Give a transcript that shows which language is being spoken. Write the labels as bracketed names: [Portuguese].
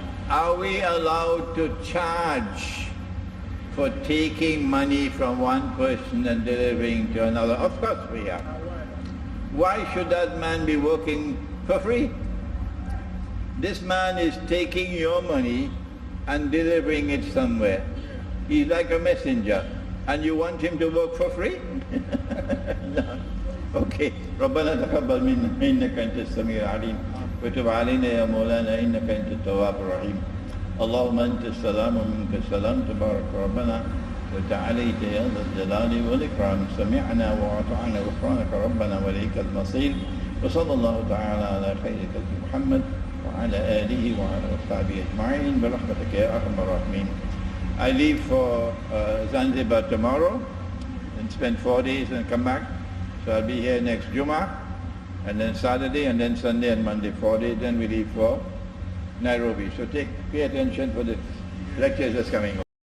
[English] Are we allowed to charge for taking money from one person and delivering to another? Of course we are. Why should that man be working for free? This man is taking your money and delivering it somewhere. He's like a messenger, and you want him to work for free? No. Okay. [Arabic] ربنا تقبل منا إنك أنت السميع العليم وتب علينا يا مولانا إنك أنت التواب الرحيم. اللهم أنت السلام ومنك السلام تبارك ربنا وتعاليت يا ذا الجلال والإكرام. سمعنا وأطعنا غفرانك ربنا وإليك المصير. وصلى الله تعالى على خير خلق محمد وعلى آله وعلى أصحابه أجمعين برحمتك يا أرحم الراحمين. [English] I leave for Zanzibar tomorrow and spend 4 days and come back. So I'll be here next Jummah, and then Saturday, and then Sunday and Monday, 4 days. Then we leave for Nairobi. So pay attention for the lectures that's coming.